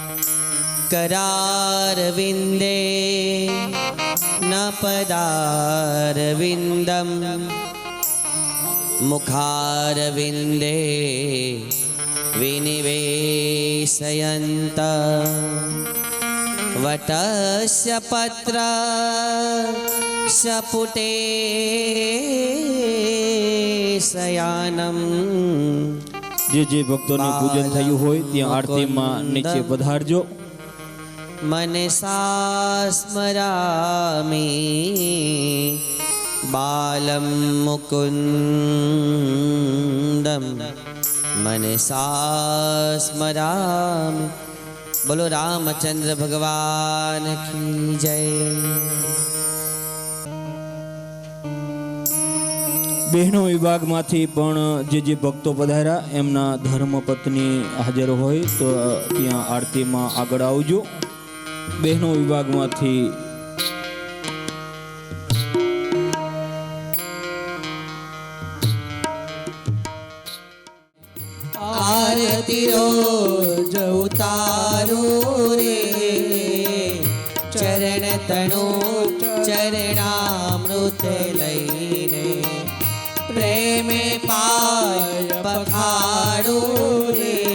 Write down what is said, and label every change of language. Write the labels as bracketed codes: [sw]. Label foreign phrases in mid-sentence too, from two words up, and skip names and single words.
[sa] करार विंदे न पदार विंदम, मुखार विंदे विनिवेशयन्त, वटस्य पत्र सपुटे शयानम. [gu] જે જે ભક્તોનું પૂજન થયું હોય ત્યાં આરતીમાં નીચે પધારજો. [sa] मनसा स्मरामि बालं मुकुन्दं, मनसा स्मरामि. [hi] बोलो रामचंद्र भगवान की जय. [gu] બહેનો વિભાગમાંથી પણ જે ભક્તો પધાર્યા એમના ધર્મપત્ની હાજર હોય તો ત્યાં આરતીમાં આગળ આવજો. બહેનો વિભાગમાંથી આરતી રોજ ઉતારો રે, ચરણ તણો ચરણામૃત લઈને, પ્રેમે પાય પખાડો રે,